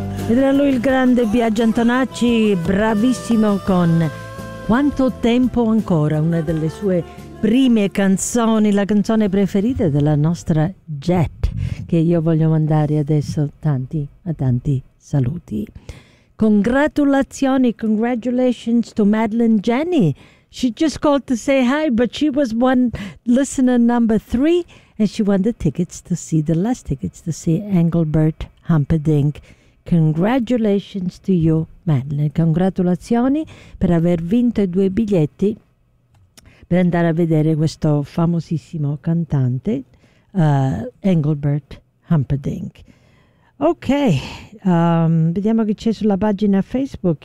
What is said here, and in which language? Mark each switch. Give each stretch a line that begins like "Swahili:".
Italian: Ed era lui il grande Biagio Antonacci, bravissimo con Quanto tempo ancora, una delle sue prime canzoni, la canzone preferita della nostra Jet, che io voglio mandare adesso tanti a tanti saluti. Congratulazioni,
English: congratulations to Madeline Jenny. She just called to say hi, but she was one listener number 3, and she won the tickets to see, the last tickets to see Engelbert Humperdinck. Congratulations to you, Madeline.
Italian: Congratulazioni per aver vinto i 2 biglietti per andare a vedere questo famosissimo cantante, Engelbert Humperdinck. Ok, vediamo che c'è sulla pagina Facebook.